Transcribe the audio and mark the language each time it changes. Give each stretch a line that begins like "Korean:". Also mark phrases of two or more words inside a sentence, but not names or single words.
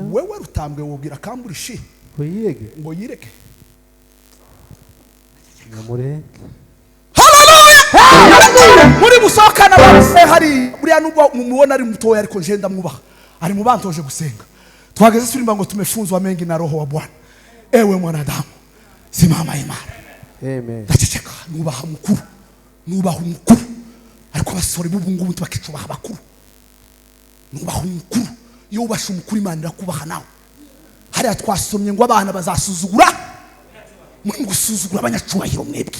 Kinyarwanda: wewe rutambwe wubwira kamburishi Kuyirege. ngo yireke. Namurenge. Muri gusohokana bose hari buriya nubwo mumubona ari mutoya ariko nje ndamwubaha, ari mu bantoje gusenga. Twageze turimba ngo
Swahili: tumefunzwa mengi na roho wa Bwana. Ewe mwanadamu, simama imara.
Kinyarwanda: Amen. Ndaceceka, nubaha mukuru, nubaha umukuru. Ariko abasore b'ubu ngubu bakicubaha abakuru. Nubaha umukuru, iyo ubasha umukuru Imana irakubaha nawe. Hariya twasomye ngo abana bazasuzugura, muri gusuzugura abanyacubahiro mwebwe.